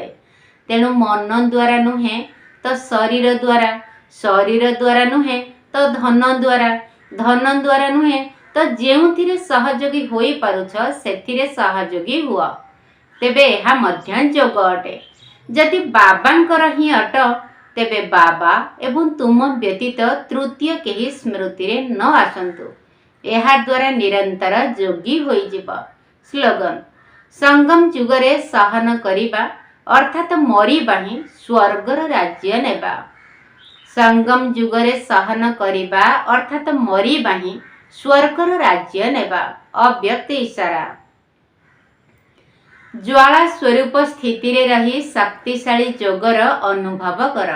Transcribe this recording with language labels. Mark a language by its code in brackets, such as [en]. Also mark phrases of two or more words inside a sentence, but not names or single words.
[or] ତେଣୁ ମନ ଦ୍ୱାରା ନୁହେଁ ତ ଶରୀର ଦ୍ୱାରା, ଶରୀର ଦ୍ୱାରା ନୁହେଁ ତ ଧନ ଦ୍ୱାରା, ଧନ ଦ୍ୱାରା ନୁହେଁ ତ ଯେଉଁଥିରେ ସହଯୋଗୀ ହୋଇ ପାରୁଛ ସେଥିରେ ସହଯୋଗୀ ହୁଅ। ତେବେ ଏହା ମଧ୍ୟ ଯୋଗ ଅଟେ। ଯଦି ବାବାଙ୍କର ହିଁ ଅଟ ତେବେ ବାବା ଏବଂ ତୁମ ବ୍ୟତୀତ ତୃତୀୟ କେହି ସ୍ମୃତିରେ ନ ଆସନ୍ତୁ। ଏହା ଦ୍ୱାରା ନିରନ୍ତର ଯୋଗୀ ହୋଇ ଯିବା। ସ୍ଲୋଗାନ ସଙ୍ଗମ ଯୁଗରେ ସହନ କରିବା ଅର୍ଥାତ୍ ମରିବା ହିଁ ସ୍ୱର୍ଗର ରାଜ୍ୟ ନେବା। ସଙ୍ଗମ ଯୁଗରେ ସହନ କରିବା ଅର୍ଥାତ୍ ମରିବା ହିଁ ସ୍ୱର୍ଗର ରାଜ୍ୟ ନେବା। ଅବ୍ୟକ୍ତ ଇଶାରା। ଜ୍ୱାଳା ସ୍ୱରୂପ ସ୍ଥିତିରେ ରହି ଶକ୍ତିଶାଳୀ ଯୋଗର ଅନୁଭବ କର।